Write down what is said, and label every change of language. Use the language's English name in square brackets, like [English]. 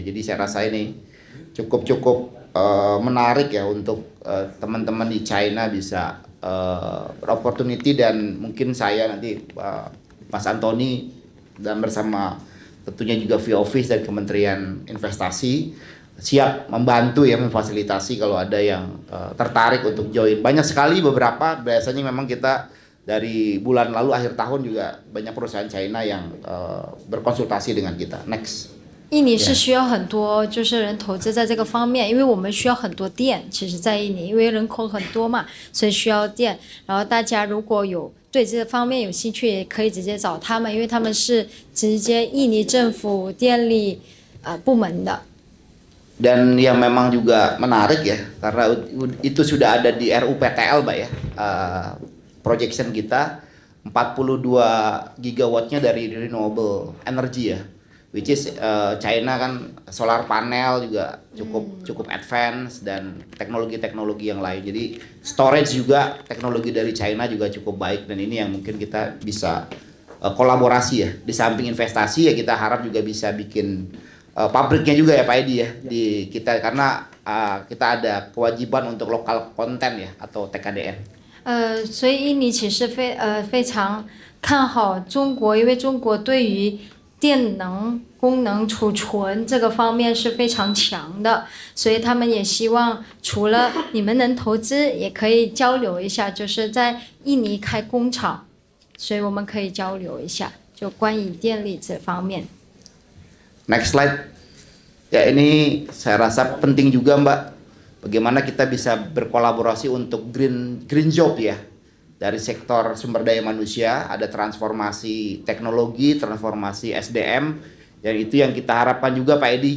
[Indonesian] Jadi saya rasa ini cukup menarik ya untuk teman-teman di China bisa opportunity, dan mungkin saya nanti Mas Antoni dan bersama tentunya juga V-Office dan Kementerian Investasi siap membantu ya, memfasilitasi kalau ada yang tertarik untuk join. Banyak sekali, beberapa biasanya memang kita dari bulan lalu akhir tahun juga banyak perusahaan China yang berkonsultasi dengan kita. [English] Next. [Chinese] 印尼是需要很多就是人投资在这个方面，因为我们需要很多电。其实，在印尼，因为人口很多嘛，所以需要电。然后大家如果有对这方面有兴趣，也可以直接找他们，因为他们是直接印尼政府电力部门的。 [Indonesian] Dan yang memang juga menarik ya, karena itu sudah ada di RUPTL Mbak ya, projection kita 42 gigawattnya dari renewable energy ya, [English] which is [Indonesian] China kan solar panel juga cukup advance, dan teknologi-teknologi yang lain. Jadi storage juga teknologi dari China juga cukup baik, dan ini yang mungkin kita bisa kolaborasi ya. Di samping investasi ya, kita harap juga bisa bikin pabriknya juga ya Pak Edi ya di kita, karena kita ada kewajiban untuk lokal konten ya, atau TKDN. [Chinese] 所以印尼其实非常看好中国，因为中国对于电能功能储存这个方面是非常强的，所以他们也希望除了你们能投资，也可以交流一下，就是在印尼开工厂，所以我们可以交流一下，就关于电力这方面。 [English] Next slide. [Indonesian] Ya, ini saya rasa penting juga Mbak, bagaimana kita bisa berkolaborasi untuk green job ya. Dari sektor sumber daya manusia, ada transformasi teknologi, transformasi SDM, dan itu yang kita harapkan juga Pak Edi.